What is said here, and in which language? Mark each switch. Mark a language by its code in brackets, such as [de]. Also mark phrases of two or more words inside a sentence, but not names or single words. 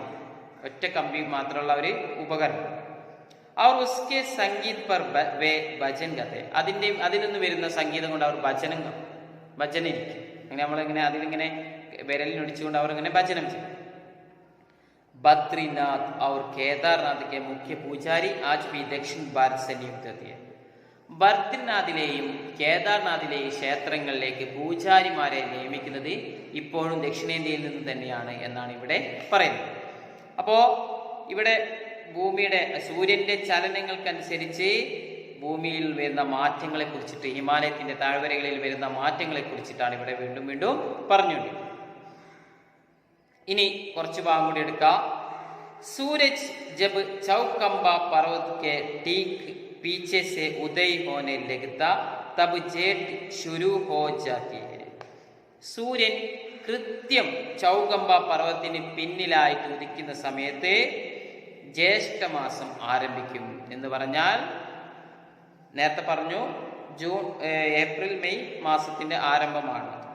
[ml] ഒറ്റ കമ്പി മാത്രമുള്ള ഒരു ഉപകരണം. അവർ [hi] उसके संगीत पर वे भजन गाते, [ml] അതിൽ നിന്ന് വരുന്ന സംഗീതം കൊണ്ട് അവർ ഭജനിരിക്കും. അങ്ങനെ നമ്മളിങ്ങനെ അതിലിങ്ങനെ വിരലിനൊടിച്ചുകൊണ്ട് അവർ ഇങ്ങനെ ഭജനം ചെയ്യും. [hi] ബദ്രിനാഥ് और केदारनाथ के मुख्य पुजारी आज भी दक्षिण भारत से नियुक्त होती है. [ml] ബദ്രിനാഥിലെയും കേദാർനാഥിലെയും ക്ഷേത്രങ്ങളിലേക്ക് പൂജാരിമാരെ നിയമിക്കുന്നത് ഇപ്പോഴും ദക്ഷിണേന്ത്യയിൽ നിന്ന് തന്നെയാണ് എന്നാണ് ഇവിടെ പറയുന്നത്. അപ്പോൾ ഇവിടെ ഭൂമിയുടെ സൂര്യന്റെ ചലനങ്ങൾക്കനുസരിച്ച് ഭൂമിയിൽ വരുന്ന മാറ്റങ്ങളെ കുറിച്ചിട്ട്, ഹിമാലയത്തിന്റെ താഴ്വരകളിൽ വരുന്ന മാറ്റങ്ങളെ കുറിച്ചിട്ടാണ് ഇവിടെ വീണ്ടും വീണ്ടും പറഞ്ഞുകൊണ്ടിരിക്കുന്നത്. ഇനി കുറച്ച് ഭാഗം കൂടി എടുക്കാം. [hi] सूरज जब चौकंबा पर्वत के ठीक पीछे से उदय होने लगता तब जेठ शुरू हो जाती है. [ml] സൂര്യൻ കൃത്യം ചൗകമ്പ പർവ്വതത്തിന് പിന്നിലായിട്ട് ഉദിക്കുന്ന സമയത്ത് ജ്യേഷ്ഠമാസം ആരംഭിക്കും എന്ന് പറഞ്ഞാൽ, നേരത്തെ പറഞ്ഞു ഏപ്രിൽ മെയ് മാസത്തിന്റെ ആരംഭമാണ്.